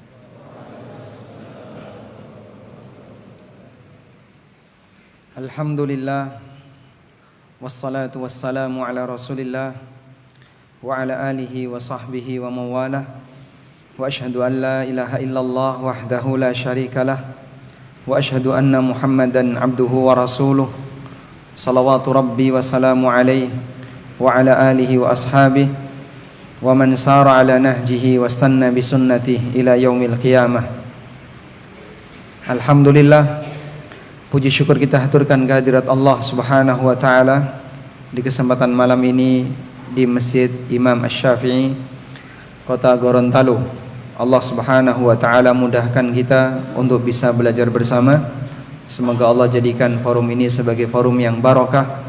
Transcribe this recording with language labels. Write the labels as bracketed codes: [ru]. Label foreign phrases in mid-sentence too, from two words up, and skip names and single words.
[ar] الحمد لله، والصلاة والسلام على رسول الله وعلى آله وصحبه ومن والاه. وأشهد أن لا إله إلا الله وحده لا شريك له وأشهد أن محمدا عبده ورسوله. صلوات ربي وسلامه عليه وعلى آله وأصحابه ومن سار على نهجه واستن بسنته إلى يوم القيامة. [id] Alhamdulillah, puji syukur kita haturkan kehadirat [ar] الله سبحانه وتعالى [id] di kesempatan malam ini di Masjid Imam Asy-Syafi'i Kota Gorontalo. [ar] الله سبحانه وتعالى [id] mudahkan kita untuk bisa belajar bersama. Semoga Allah jadikan forum ini sebagai forum yang barokah.